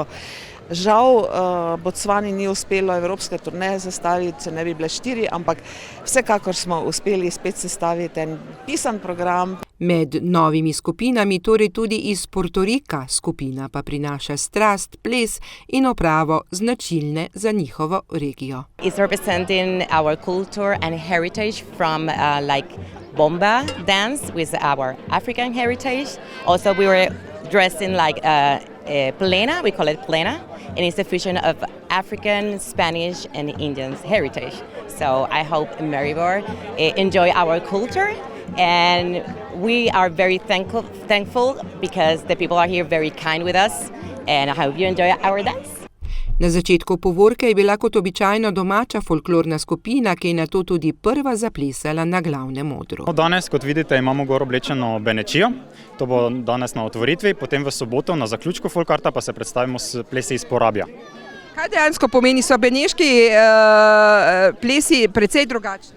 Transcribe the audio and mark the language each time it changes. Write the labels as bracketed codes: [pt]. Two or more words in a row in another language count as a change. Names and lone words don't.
[sl] Žal Bocvani ni uspelo evropske turneje sestaviti, če ne bi bile 4, ampak vsekakor smo uspeli spet sestaviti en pisan program. Med novimi skupinami torej tudi iz Porto Rika skupina pa prinaša strast, ples in opravo značilne za njihovo regijo. [en] It's representing our culture and heritage from like bomba dance with our African heritage. Also we were dressed in like plena, we call it plena, and it's a fusion of African, Spanish and Indian heritage. So I hope Maribor enjoy our culture, and we are very thankful because the people are here very kind with us, and I hope you enjoy our dance. [sl] Na začetku povorke je bila kot običajno domača folklorna skupina, ki je nato tudi prva zaplesala na glavnem odru. Danes, kot vidite, imamo gor oblečeno benečijo. To bo danes na otvoritvi, potem v soboto na zaključku folkarta pa se predstavimo s plesi iz Porabja. Kaj dejansko pomeni, so beneški plesi precej drugačni?